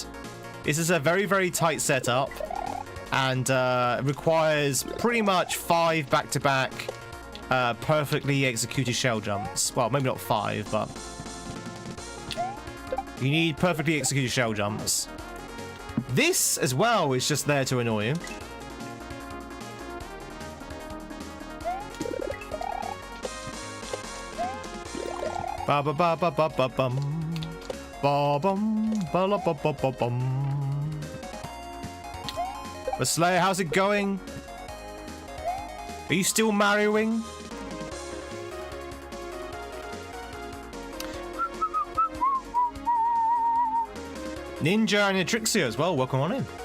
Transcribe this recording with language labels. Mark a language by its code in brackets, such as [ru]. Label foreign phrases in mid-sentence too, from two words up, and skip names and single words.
[en] This is a very, very tight setup and requires pretty much 5 back-to-back perfectly executed shell jumps. Well, maybe not 5, but you need perfectly executed shell jumps. This, as well, is just there to annoy you. Ba ba ba ba ba ba bum. Ba bum ba la ba ba ba bum. But Slayer, how's it going? Are you still marrying? Ninja and Atrixia as well, welcome on in.